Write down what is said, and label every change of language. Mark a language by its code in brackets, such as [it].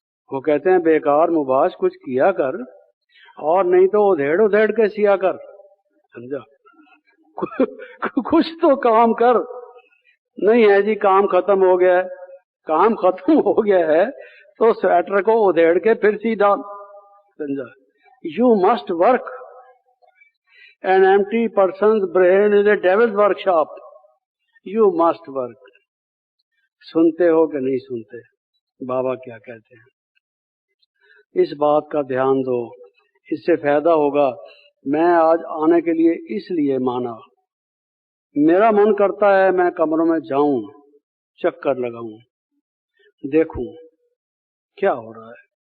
[hi] वो कहते हैं, बेकार मुबाश कुछ किया कर, और नहीं तो उधेड़ उधेड़ के सिया कर, समझा। कुछ तो काम कर। नहीं है जी, काम खत्म हो गया है, काम खत्म हो गया है तो स्वेटर को उधेड़ के फिर सी डाल, समझा। [en] You must work. An empty person's brain is a devil's workshop. You must work. [hi] सुनते हो कि नहीं सुनते बाबा क्या कहते हैं? इस बात का ध्यान दो, इससे फायदा होगा। मैं आज आने के लिए इसलिए माना, मेरा मन करता है मैं कमरों में जाऊं, चक्कर लगाऊं, देखूं क्या हो रहा है।